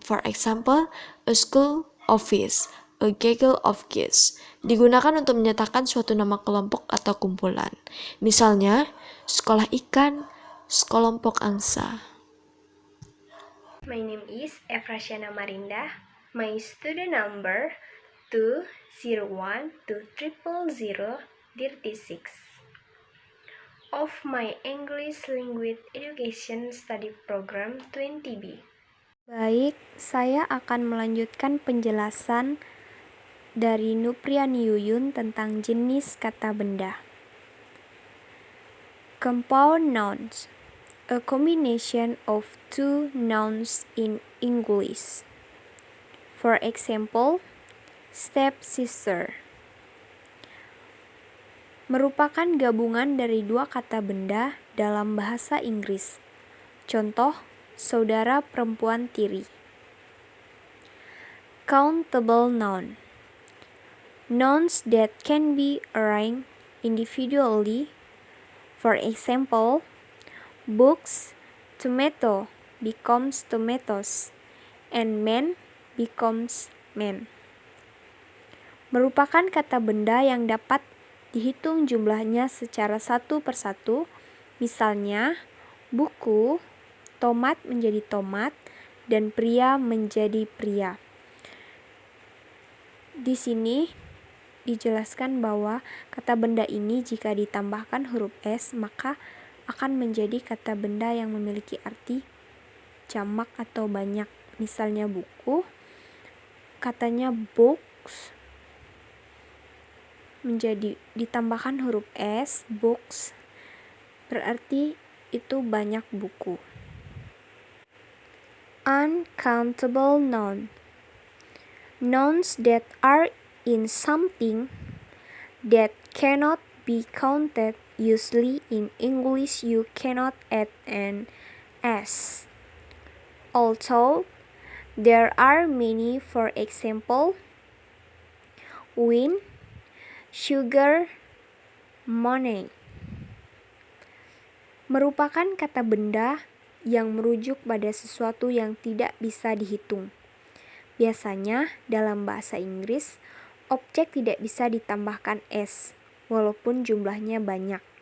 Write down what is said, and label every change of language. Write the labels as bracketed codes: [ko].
[en] For example, a school office, a gaggle of geese. [id] Digunakan untuk menyatakan suatu nama kelompok atau kumpulan. Misalnya, sekolah ikan, sekelompok angsa. [en] My name is Efrasiana Marinda. My student number 201-20036 of my English Language Education Study Program 20B. [id] Baik, saya akan melanjutkan penjelasan dari Nupriani Yuyun tentang jenis kata benda. [en] Compound nouns. A combination of two nouns in English. For example, [id] stepsister merupakan gabungan dari dua kata benda dalam bahasa Inggris. Contoh, saudara perempuan tiri. [en] Countable noun. Nouns that can be arranged individually. For example, books, tomato becomes tomatoes, and man becomes men. [id] Merupakan kata benda yang dapat dihitung jumlahnya secara satu persatu, misalnya buku, tomat menjadi tomat, dan pria menjadi pria. Di sini dijelaskan bahwa kata benda ini jika ditambahkan huruf S maka akan menjadi kata benda yang memiliki arti jamak atau banyak. Misalnya buku, katanya books menjadi ditambahkan huruf S, books, berarti itu banyak buku. [en] Uncountable noun. Nouns that are in something that cannot be counted. Usually in English you cannot add an S. Although there are many, for example, wind, sugar, money. [id] Merupakan kata benda yang merujuk pada sesuatu yang tidak bisa dihitung. Biasanya dalam bahasa Inggris, objek tidak bisa ditambahkan S, walaupun jumlahnya banyak.